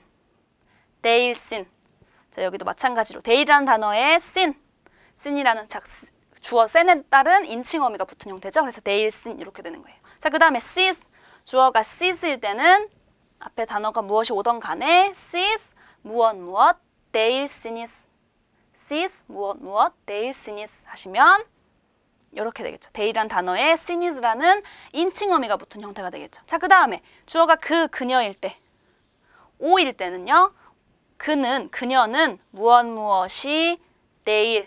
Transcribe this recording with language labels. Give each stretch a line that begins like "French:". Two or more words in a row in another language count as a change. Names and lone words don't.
Turkish: değilsin.
Korean: 자, 여기도 마찬가지로 değil이라는 단어에 sin이라는 주어 sen에 따른 인칭 어미가 붙은 형태죠. 그래서 değilsin 이렇게 되는 거예요. 자, 그 다음에 siz. 주어가 siz일 때는 앞에 단어가 무엇이 오던 간에 siz 무엇 değilsiniz. siz 무엇 değilsiniz 하시면 이렇게 되겠죠. değil이라는 단어에 sinis라는 인칭 어미가 붙은 형태가 되겠죠. 자, 그 다음에 주어가 그녀일 때, 오일 때는요. 그녀는 무엇이 değ일.